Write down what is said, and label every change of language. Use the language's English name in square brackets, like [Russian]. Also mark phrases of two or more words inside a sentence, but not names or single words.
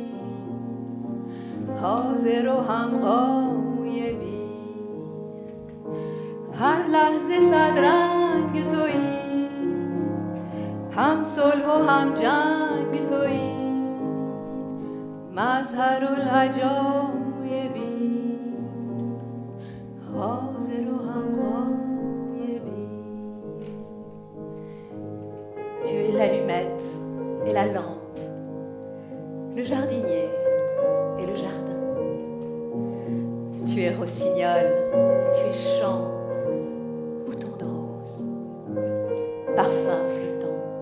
[Persian] حاضر و هم غایبی هر لحظه صد رنگ تویی هم صلح و هم جنگ تویی مظهر العجایبی حاضر و هم غایبی. [French] Tu es l'allumette et la lampe, le jardinier et le jardin. Tu es rossignol, tu es chant, bouton de rose, parfum flottant.